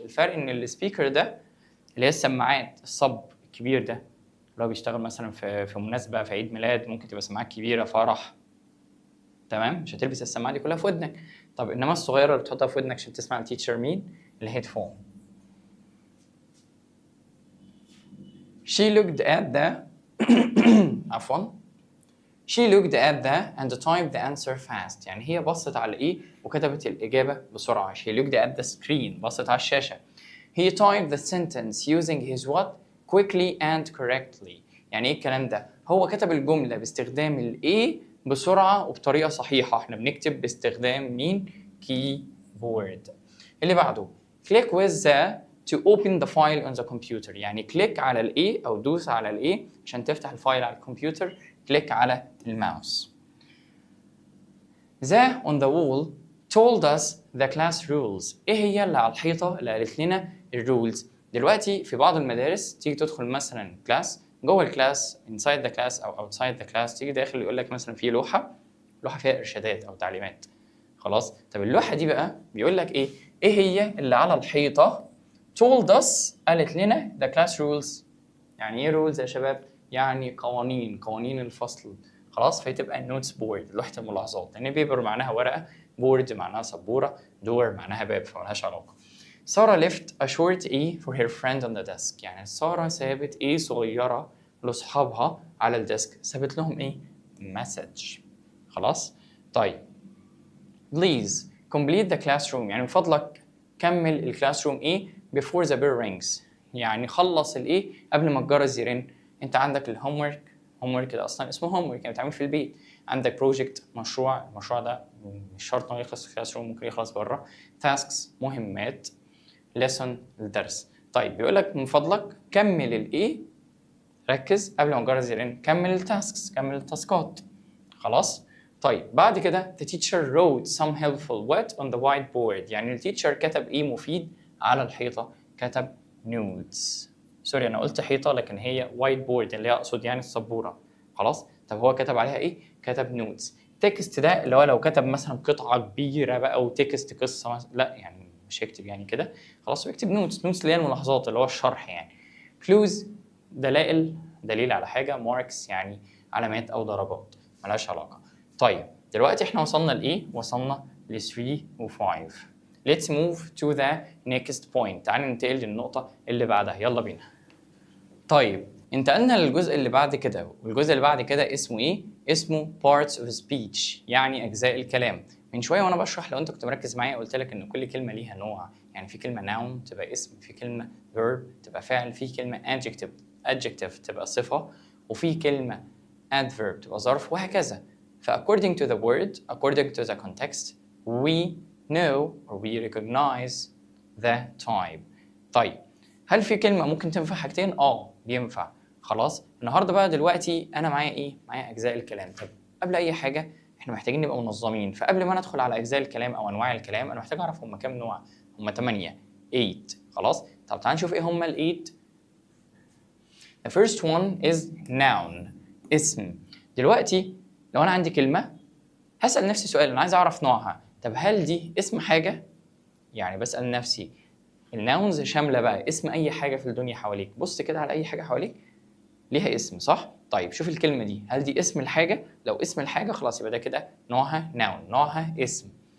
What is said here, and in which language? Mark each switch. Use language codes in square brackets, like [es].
[ar] الفرق ان السبيكر ده اللي هي السماعات الصب الكبير ده لو بيشتغل مثلا في مناسبه، في عيد ميلاد، ممكن تبقى سماعات كبيره، فرح، تمام، مش هتلبس السماعه دي كلها في ودنك. طب انما الصغيره اللي بتحطها في ودنك عشان تسمع التيتشر مين؟ الهيدفون. [en] she looked at the [ar] عفوا [en] she looked at the and typed the answer fast. [ar] يعني هي بصت على ايه وكتبت الاجابه بسرعه. [en] she looked at the screen، [ar] بصت على الشاشه. [en] he typed the sentence using his what quickly and correctly. [ar] يعني ايه الكلام ده؟ هو كتب الجمله باستخدام الايه بسرعه وبطريقه صحيحه. احنا بنكتب باستخدام مين؟ كيبورد. اللي بعده [en] click with the to open the file on the computer. [ar] يعني كليك على الايه او دوس على الايه عشان تفتح الفايل على الكمبيوتر. كليك على الماوس. [en] The on the wall told us the class rules. [ar] ايه هي اللي على الحيطه اللي قالت لنا الرولز؟ دلوقتي في بعض المدارس تيجي تدخل مثلا كلاس، جوه الكلاس [en] inside the class [ar] او [en] outside the class، [ar] تيجي داخل يقول لك مثلا في لوحه فيها ارشادات او تعليمات. خلاص، طب اللوحه دي بقى بيقول لك ايه؟ ايه هي اللي على الحيطه؟ [en] told us [ar] قالت لنا [en] the class rules. [ar] يعني ايه rules يا شباب؟ يعني قوانين الفصل. خلاص، فهتبقى النوتس بورد، لوحه الملاحظات، لان بيبر معناها ورقه، بورد معناها سبوره، دور معناها باب، فمالهاش علاقه. [en] Sarah left a short A for her friend on the desk. [ar] يعني ساره سابت A صغيره لاصحابها على الديسك. سابت لهم ايه؟ مسج. خلاص. طيب [en] please complete the classroom. [ar] يعني من فضلك كمل الكلاس روم ايه [en] before the bell rings. [ar] يعني خلص الايه قبل ما الجرس يرن. انت عندك الهوم ورك ده اصلا اسمه هوم ورك، يعني بتعمل في البيت. عندك بروجكت، المشروع ده مش شرط انه يخلص في الكلاس روم، ممكن يخلص بره. تاسكس، مهمات. ليسون، الدرس. طيب بيقول لك من فضلك كمل الايه، ركز قبل ما الجرس يرن، كمل التاسكس، كمل التاسكات. خلاص. طيب بعد كده [en] the teacher wrote some helpful what on the whiteboard. [ar] يعني التيتشر كتب ايه مفيد على الحيطة؟ كتب notes. سوري انا قلت حيطة لكن هي whiteboard اللي هي اقصد يعني السبورة. خلاص. طب هو كتب عليها ايه؟ كتب notes. تكست ده اللي هو لو كتب مثلا قطعة كبيرة بقى وتكست قصة مثلا، لا يعني مش هيكتب يعني كده. خلاص بيكتب نوتس اللي هي الملاحظات اللي هو الشرح يعني. clues دليل على حاجة. marks يعني علامات او درجات، ملهاش علاقة. طيب دلوقتي احنا وصلنا لايه؟ وصلنا ل 3 و 5. [en] Let's move to the next point. [ar] تعالى ننتقل للنقطة اللي بعدها، يلا بينا. طيب انتقلنا للجزء اللي بعد كده، والجزء اللي بعد كده اسمه ايه؟ اسمه [en] parts of speech، [ar] يعني اجزاء الكلام. من شويه وانا بشرح لو انت كنت مركز معايا قلت لك ان كل كلمه ليها نوع. يعني في كلمه noun تبقى اسم، في كلمه verb تبقى فعل، في كلمه adjective تبقى صفه، وفي كلمه adverb تبقى ظرف، وهكذا. [en] according to the word, according to the context, we know or we recognize the type. [ar] طيب هل في كلمة ممكن تنفع حاجتين؟ ينفع. خلاص. النهارده بقى دلوقتي أنا معايا إيه؟ معايا أجزاء الكلام. طب قبل أي حاجة إحنا محتاجين نبقى منظمين، فقبل ما ندخل على أجزاء الكلام أو أنواع الكلام أنا محتاج أعرف هما كام نوع؟ هما 8. خلاص؟ طب تعال نشوف إيه هما ال 8. [en] The first one is noun، [ar] اسم. دلوقتي لو أنا عندي كلمة هسأل نفسي سؤال، أنا عايز أعرف نوعها. طب هل دي اسم حاجة؟ يعني بسأل نفسي. الناونز شامله بقى اسم اي حاجه في الدنيا حواليك. بص كده على اي حاجه حواليك ليها اسم، صح؟ طيب شوف الكلمه دي، هل دي اسم الحاجه؟ لو اسم الحاجه خلاص يبقى ده كده نوعها ناون، نوعها اسم.